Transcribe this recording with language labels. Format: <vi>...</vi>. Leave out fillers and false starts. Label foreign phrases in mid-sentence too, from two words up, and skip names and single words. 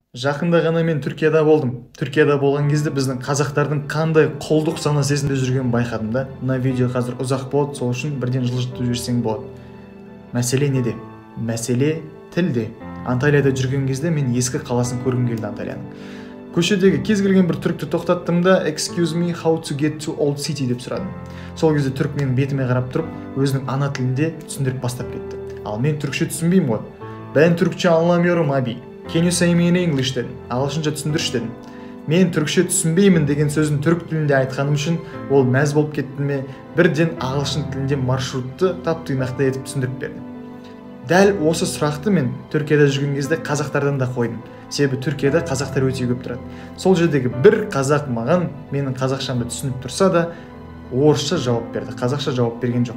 <kk>Жақында ғана мен Түркияда болдым. Түркияда болған кезде біздің қазақтардың қандай құлдық сана сезімде жүргенін байқадым да. Мына видео қазір ұзақ болады, сол үшін бірден жылжытып жіберсең болады. Мәселе неде? Мәселе тілде. Анталияда жүрген кезде мен ескі қаласын көргім келді Анталияның. Көшедегі кез келген бір түрікті тоқтаттым да</kk> <en>"Excuse me, how to get to old city"</en> <kk>деп сұрадым. Сол кезде түрік менің бетіме қарап тұрып, өзінің ана тілінде түсіндіріп бастап кетті. Ал мен түрікше түсінбеймін ғой.</kk> <tr>"Ben Türkçe anlamıyorum abi.</tr> <en>Can you say me in English" дедім.</en> <kk>Ағылшынша түсіндірші дедім. Мен түрікше түсінбеймін деген сөзін түрік тілінде айтқаным үшін ол мәз болып кетті ме, бірден ағылшын тілінде маршрутты тап-тұйнақтай етіп түсіндіріп берді. Дәл осы сұрақты мен Түркияда жүрген кезде қазақтардан да қойдым. Себебі Түркияда қазақтар өте көп тұрады. Сол жердегі бір қазақ маған менің қазақшамды түсініп тұрса да, орысша жауап берді, қазақша жауап берген жоқ.</kk>